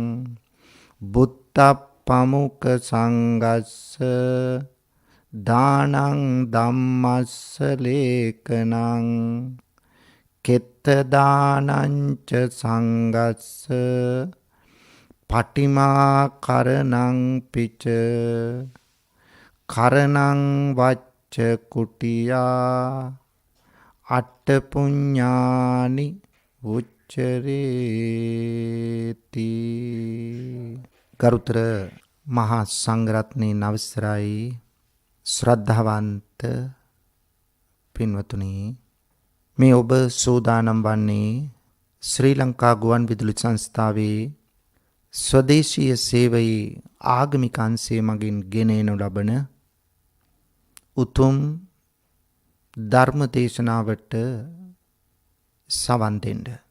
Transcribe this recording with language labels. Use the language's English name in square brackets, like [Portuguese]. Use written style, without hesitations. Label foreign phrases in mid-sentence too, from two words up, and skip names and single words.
[Pali] බුත්තප්පමුක සංගස්ස දානං ධම්මස්ස ලේකනං කෙත්ත දානං ච සංගස්ස පටිමා කරණං පිච කරණං වච්ච කුටියා අට්ඨ පුඤ්ඤානි උච්චරේති. [Sinhala] ගරුතර මහා සංඝරත්නයේ නවසරයි ශ්‍රද්ධාවන්ත පින්වතුනි, මේ ඔබ සූදානම් වන්නේ ශ්‍රී ලංකා ගුවන් විදුලි සංස්ථාවේ ස්වදේශීය සේවයේ ආගමික අංශය මගින් ගෙනෙනු ලබන උතුම් ධර්ම දේශනාවට සවන් දෙන්න.